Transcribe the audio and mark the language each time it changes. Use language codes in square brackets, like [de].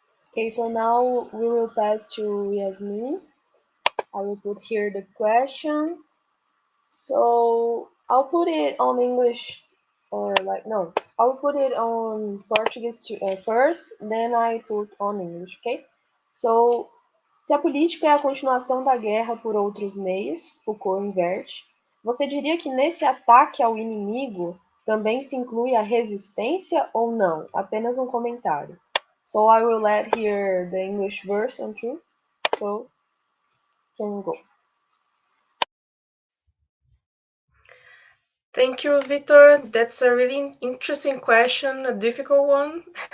[en] Okay, so now we will pass to Yasmin. I will put here the question. So I'll put it on English, or like, no, I'll put it on Portuguese first, then I put on English, ok? [pt] So, se a política é a continuação da guerra por outros meios, Foucault inverte, você diria que nesse ataque ao inimigo também se inclui a resistência ou não? Apenas um comentário. [en] So I will let here the English version too. So can go. Thank you, Victor. That's a really interesting question, a difficult one.